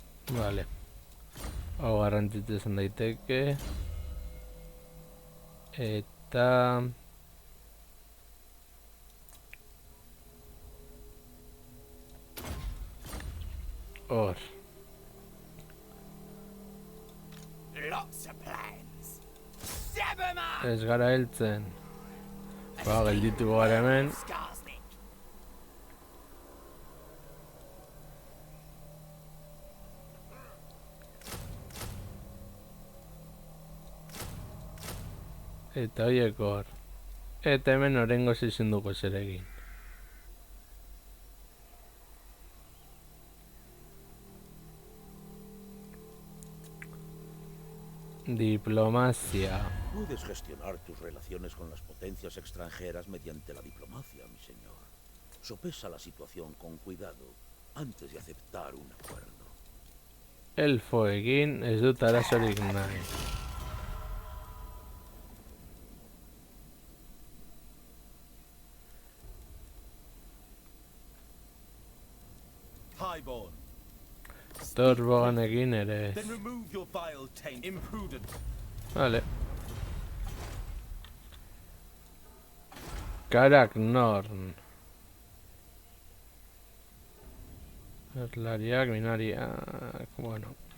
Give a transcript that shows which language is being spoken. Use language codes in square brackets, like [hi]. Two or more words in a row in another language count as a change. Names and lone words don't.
[eu] Vale. Hau garrantzitsu izan daiteke. Eta... hor. [en] Lots of plans. Zap 'em up! [eu] Ez gara heltzen. Ba, gelditu gara hemen. Skarsnik. Eta horiek hor. Eta hemen orengoz ezin dugu zer egin. [es] Diplomacia. Puedes gestionar tus relaciones con las potencias extranjeras mediante la diplomacia, mi señor. Sopesa la situación con cuidado antes de aceptar un acuerdo. [eu] Elfoekin ez dut arazorik nahi. Highborn. Torboganekin ere ez. [en] Then remove your vile taint. Imprudent. [eu] Vale. Karak Norn. Erlariak, minariak, bueno.